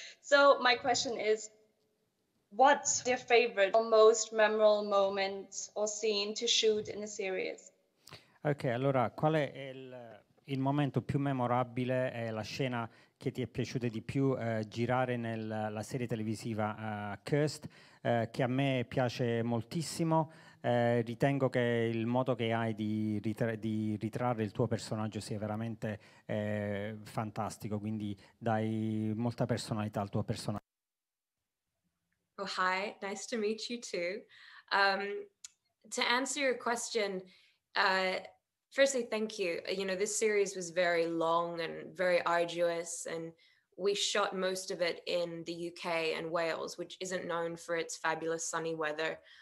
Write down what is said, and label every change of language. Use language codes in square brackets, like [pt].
[en] So my question is, what's your favorite or most memorable moment or scene to shoot in a series? [it] Ok, allora qual è il momento più memorabile, la scena che ti è piaciuta di più girare nella serie televisiva Cursed, che a me piace moltissimo. Ritengo che il modo che hai di ritrarre il tuo personaggio sia veramente fantastico, quindi dai molta personalità al tuo personaggio. [en] Oh, hi, nice to meet you too. To answer your question, firstly, thank you. You know, this series was very long and very arduous, and we shot most of it in the UK and Wales, which isn't known for its fabulous sunny weather.